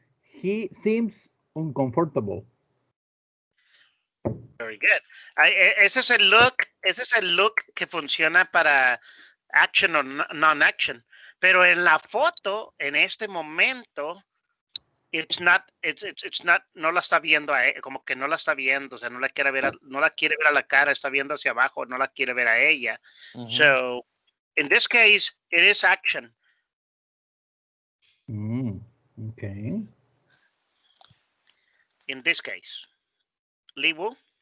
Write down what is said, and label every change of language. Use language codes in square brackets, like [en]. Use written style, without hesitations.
[en] He seems uncomfortable. Very good. [es] Ese es el look que funciona para action o non-action. Pero en la foto, en este momento, [en] it's not, [es] no la está viendo a ella, como que no la está viendo, o sea, no la quiere ver a la cara, está viendo hacia abajo, no la quiere ver a ella. [en] So, in this case, it is action. Okay. In this case. Liwu?